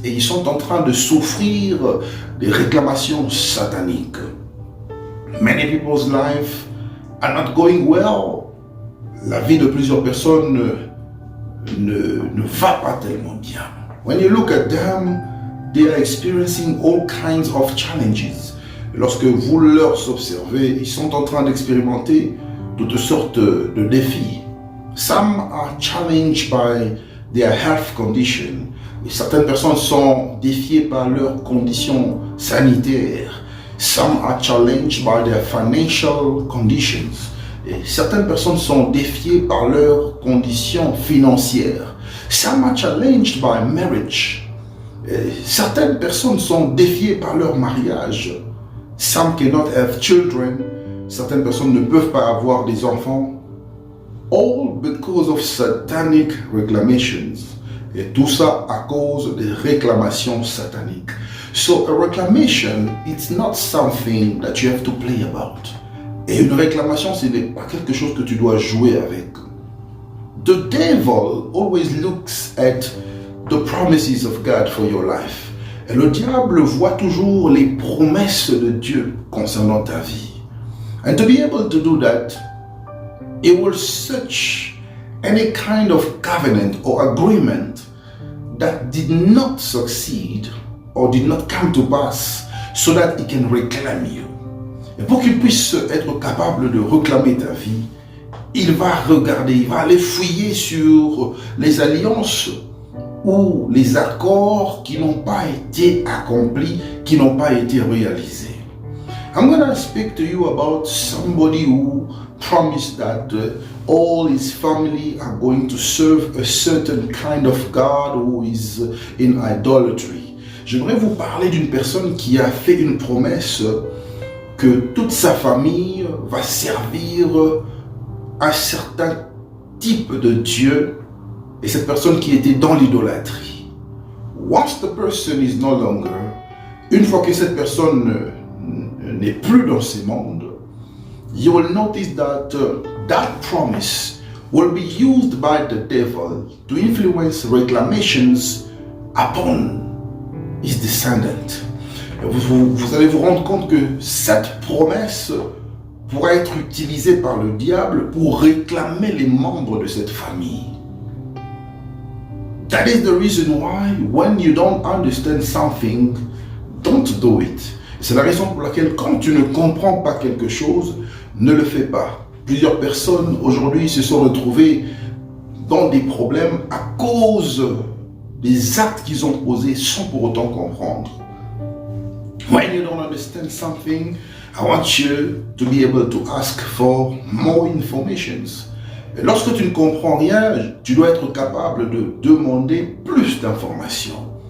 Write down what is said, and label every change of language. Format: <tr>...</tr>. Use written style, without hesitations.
<fr>Et ils sont en train de souffrir des réclamations sataniques.</fr> <en>Many people's life are not going well.</en> <fr>La vie de plusieurs personnes ne va pas tellement bien.</fr> <en>When you look at them, they are experiencing all kinds of challenges.</en> <fr>Lorsque vous leur observez, ils sont en train d'expérimenter toutes sortes de défis.</fr> <en>Some are challenged by their health condition.</en> <fr>Et certaines personnes sont défiées par leurs conditions sanitaires.</fr> <en>Some are challenged by their financial conditions.</en> <fr>Et certaines personnes sont défiées par leurs conditions financières.</fr> <en>Some are challenged by marriage.</en> <fr>Certaines personnes sont défiées par leur mariage.</fr> <en>Some cannot have children.</en> <fr>Certaines personnes ne peuvent pas avoir des enfants.</fr> <en>All because of satanic reclamations.</en> <fr>Et tout ça à cause des réclamations sataniques.</fr> <en>So a reclamation, it's not something that you have to play about.</en> <fr>Et une réclamation, ce n'est pas quelque chose que tu dois jouer avec.</fr> <en>The devil always looks at the promises of God for your life.</en> <fr>Et le diable voit toujours les promesses de Dieu concernant ta vie.</fr> <en>And to be able to do that, he will search any kind of covenant or agreement that did not succeed or did not come to pass so that he can reclaim you.</en> <fr>Et pour qu'il puisse être capable de réclamer ta vie, il va regarder, il va aller fouiller sur les alliances ou les accords qui n'ont pas été accomplis, qui n'ont pas été réalisés.</fr> <en>I'm going to speak to you about somebody who promised that all his family are going to serve a certain kind of God who is in idolatry.</en> <fr>J'aimerais vous parler d'une personne qui a fait une promesse que toute sa famille va servir un certain type de Dieu, et cette personne qui était dans l'idolâtrie.</fr> <en>Once the person is no longer,</en> <fr>une fois que cette personne n'est plus dans ce monde,</fr> <en>you will notice that that promise will be used by the devil to influence reclamations upon his descendant.</en> <fr>Vous allez vous rendre compte que cette promesse pourra être utilisée par le diable pour réclamer les membres de cette famille.</fr> <en>That is the reason why when you don't understand something, don't do it.</en> <fr>C'est la raison pour laquelle quand tu ne comprends pas quelque chose, ne le fais pas. Plusieurs personnes aujourd'hui se sont retrouvées dans des problèmes à cause des actes qu'ils ont posés sans pour autant comprendre.</fr> <en>When you don't understand something, I want you to be able to ask for more information.</en> <fr>Et lorsque tu ne comprends rien, tu dois être capable de demander plus d'informations.</fr>